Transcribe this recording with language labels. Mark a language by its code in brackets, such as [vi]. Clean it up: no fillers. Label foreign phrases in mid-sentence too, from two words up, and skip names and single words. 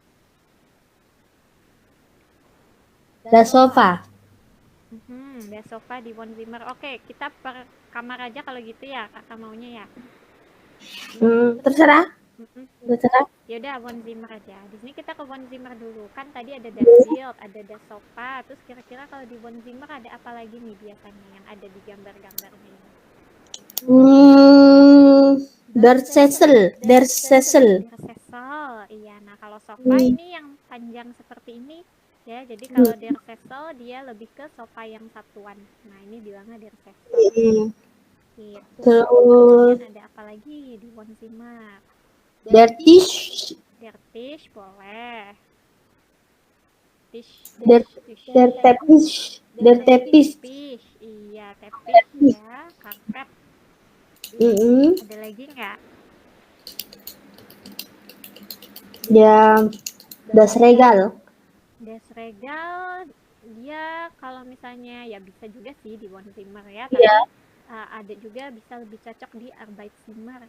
[de] Das Sofa. Das Sofa di Wohnzimmer. [id] Oke, kita per kamar aja kalau gitu ya, kakak maunya ya. Terserah. Mm-mm. Terserah. Ya udah Wohnzimmer aja. Di sini kita ke Wohnzimmer dulu. Kan tadi ada [de] das Bild, [id] ada [de] das sofa. [id] Terus kira-kira kalau di Wohnzimmer ada apa lagi nih biasanya yang ada di gambar-gambarnya ini? [de] Der Sessel. Der Sessel. Der Sessel. [id] Iya, nah kalau sofa ini yang panjang seperti ini ya. Jadi kalau [de] der Sessel [id] dia lebih ke sofa yang satuan. Nah, ini bilangnya [de] der Sessel. [id] Gitu. Terus Kemudian ada apa lagi di Wohnzimmer? [de] Der Tisch. Der Tisch boleh. Tisch. Der Teppich. Der Teppich. [id] Iya, tepis ya, karpet. Ada lagi nggak? Ya, [de] Das Regal. Das Regal [id] dia kalau misalnya ya bisa juga sih di Wohnzimmer ya, tapi ada juga bisa lebih cocok di Arbeitszimmer.